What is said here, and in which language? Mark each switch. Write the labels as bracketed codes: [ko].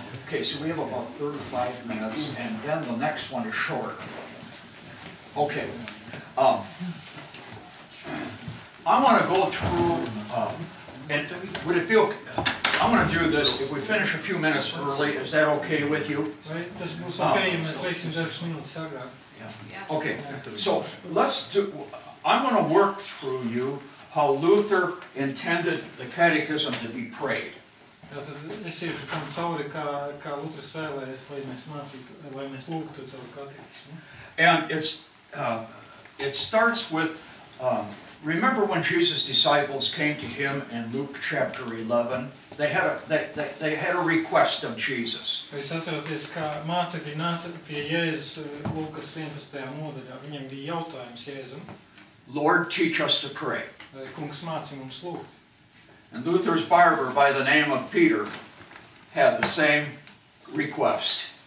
[en] Okay, so we have about 35 minutes, and then the next one is short. Okay. I want to go through, and would it be okay? I'm going to do this, if we finish a few minutes early, is that okay with you? [lv] Vai tas būs ok, ja mēs veiksim dažas minūtes agrāk? [en] Yeah. Okay, so let's do, I'm going to work through you how Luther intended the catechism to be prayed. [lv] Tātad es iešu tam cauri, kā Luters vēlējies, lai mēs mācītu, lai mēs lūgtu caur katekismu. [en] And it starts with, remember when Jesus' disciples came to him in Luke chapter 11? They had a request of Jesus. [lv] Jūs atceraties, kā mācekļi nāca pie Jēzus Lūkas 11. nodaļā. Viņam bija jautājums Jēzum. [en] Lord, teach us to pray. [lv] Kungs māci mums lūgt. [en] And Luther's barber by the name of Peter had the same request.